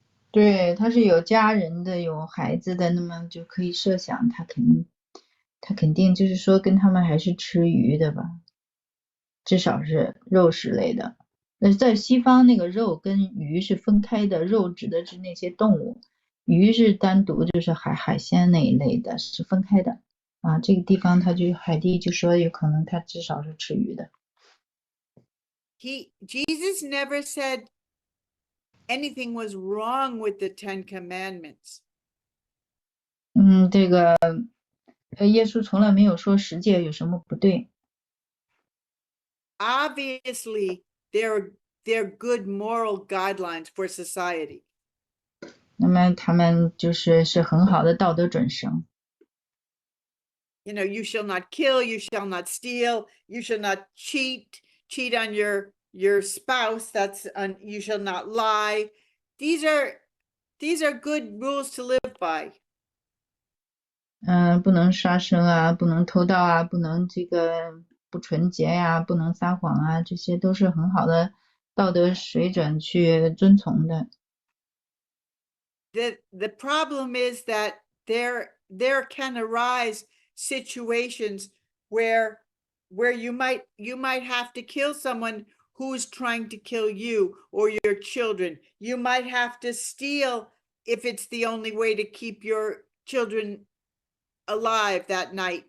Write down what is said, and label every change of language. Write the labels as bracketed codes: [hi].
[zh] 对，他是有家人的，有孩子的，那么就可以设想他肯定就是说跟他们还是吃鱼的吧，至少是肉食类的。那在西方那个肉跟鱼是分开的，肉指的是那些动物，鱼是单独就是海鲜那一类的，是分开的。啊，这个地方他就海地就说有可能他至少是吃鱼的。 [en] Jesus never said anything was wrong with the Ten Commandments. [zh] 这个耶稣从来没有说十诫有什么不对。 [en] Obviously, they're good moral guidelines for society. [zh] 那么他们是很好的道德准绳。 [en] You know, you shall not kill, you shall not steal, you shall not cheat on your spouse. You shall not lie. These are good rules to live by. [zh] 不能杀生啊，不能偷盗啊，不能这个不纯洁呀，不能撒谎啊，这些都是很好的道德水准去遵从的。 [en] The problem is that there can arise situations where you might have to kill someone who's trying to kill you or your children. You might have to steal if it's the only way to keep your children alive that night.